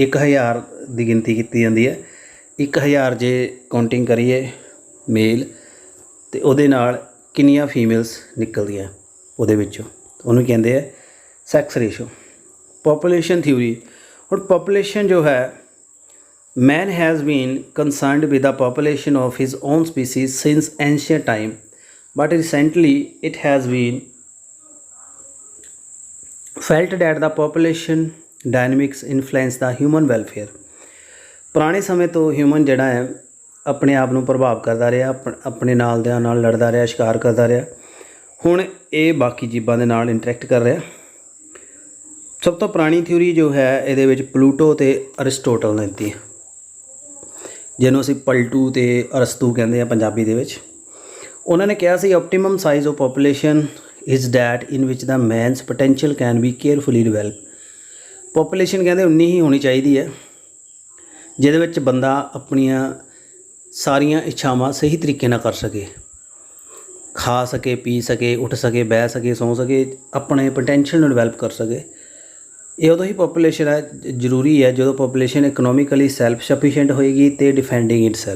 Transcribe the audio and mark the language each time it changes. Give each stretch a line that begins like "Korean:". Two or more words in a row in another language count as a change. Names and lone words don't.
Punjabi: 1000 ਦੀ ਗਿਣਤੀ ਕੀਤੀ ਜਾਂਦੀ ਹੈ। 1000 ਜੇ ਕਾਊਂਟਿੰਗ ਕਰੀਏ ਮੇਲ, ਅਤੇ ਉਹਦੇ ਨਾਲ ਕਿੰਨੀਆਂ ਫੀਮੇਲਸ ਨਿਕਲਦੀਆਂ ਉਹਦੇ ਵਿੱਚੋਂ, ਉਹਨੂੰ ਕਹਿੰਦੇ ਆ
English: sex ratio. population theory,
Punjabi: ਹੁਣ ਪੋਪੂਲੇਸ਼ਨ ਜੋ ਹੈ,
English: man has been concerned with the population of his own species since ancient time but recently it has been felt that the population dynamics influence the human welfare।
Punjabi: ਪੁਰਾਣੇ ਸਮੇਂ ਤੋਂ ਹਿਊਮਨ ਜਿਹੜਾ ਹੈ ਆਪਣੇ ਆਪ ਨੂੰ ਪ੍ਰਭਾਵ ਕਰਦਾ ਰਿਹਾ, ਆਪਣੇ ਨਾਲਦਿਆਂ ਨਾਲ ਲੜਦਾ ਰਿਹਾ, ਸ਼ਿਕਾਰ ਕਰਦਾ ਰਿਹਾ। ਹੁਣ ਇਹ ਬਾਕੀ ਜੀਵਾਂ ਦੇ ਨਾਲ ਇੰਟਰੈਕਟ ਕਰ ਰਿਹਾ। ਸਭ ਤੋਂ ਪੁਰਾਣੀ ਥਿਊਰੀ ਜੋ ਹੈ ਇਹਦੇ ਵਿੱਚ ਪਲੂਟੋ ਅਤੇ ਅਰਿਸਟੋਟਲ ਨੇ ਦਿੱਤੀ, ਜਿਹਨੂੰ ਅਸੀਂ ਪਲਟੂ ਅਤੇ ਅਰਸਤੂ ਕਹਿੰਦੇ ਹਾਂ ਪੰਜਾਬੀ ਦੇ ਵਿੱਚ। ਉਹਨਾਂ ਨੇ ਕਿਹਾ ਸੀ
English: optimum size of population is that in which the man's potential can be carefully developed।
Punjabi: ਪੋਪੂਲੇਸ਼ਨ ਕਹਿੰਦੇ ਉਨੀ ਹੀ ਹੋਣੀ ਚਾਹੀਦੀ ਹੈ ਜਿਹਦੇ ਵਿੱਚ ਬੰਦਾ ਆਪਣੀਆਂ ਸਾਰੀਆਂ ਇੱਛਾਵਾਂ ਸਹੀ ਤਰੀਕੇ ਨਾਲ ਕਰ ਸਕੇ, ਖਾ ਸਕੇ, ਪੀ ਸਕੇ, ਉੱਠ ਸਕੇ, ਬਹਿ ਸਕੇ, ਸੌਂ ਸਕੇ, ਆਪਣੇ ਪੋਟੈਂਸ਼ੀਅਲ ਨੂੰ ਡਿਵੈਲਪ ਕਰ ਸਕੇ। ਇਹ ਉਦੋਂ ਹੀ ਪੋਪੂਲੇਸ਼ਨ ਹੈ ਜ਼ਰੂਰੀ ਹੈ ਜਦੋਂ ਪੋਪੂਲੇਸ਼ਨ
English: economically self sufficient
Punjabi: ਹੋਏਗੀ ਅਤੇ
English: defending it self.